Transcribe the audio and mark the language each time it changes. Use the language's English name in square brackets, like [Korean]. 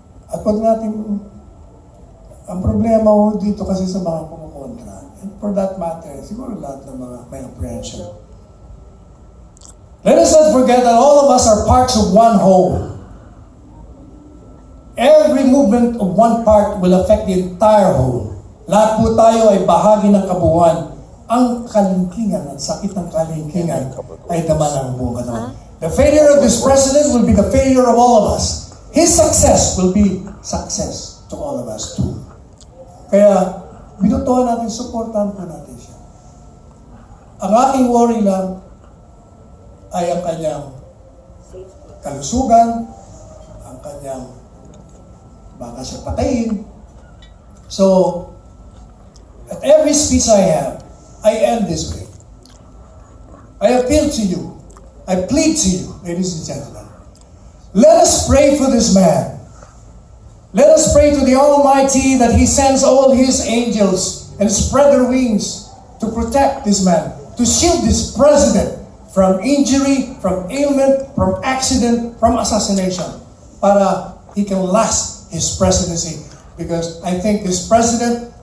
[Filipino] At wag natin, ang problema ho dito kasi sa mga kumukontra, [English] and for that matter, [Filipino] siguro lahat ng mga may apprehension. [English] Let us not forget that all of us are parts of one whole. Every movement of one part will affect the entire whole. [Filipino] Lahat po tayo ay bahagi ng kabuuan. Ang kalingkingan, ang sakit ng kalingkingan ay dama ng buong katawan. [English] The failure of this president will be the failure of all of us. His success will be success to all of us too. [Filipino] Kaya, binutuhan natin, supportahan po natin siya. Ang aking worry lang ay ang kanyang kalusugan, ang kanyang baka siya patayin. [English] So, at every speech I have, I end this way. I appeal to you. I plead to you, ladies and gentlemen. Let us pray for this man. Let us pray to the Almighty that He sends all His angels and spread their wings to protect this man, to shield this president from injury, from ailment, from accident, from assassination, para he can last his presidency. Because I think this president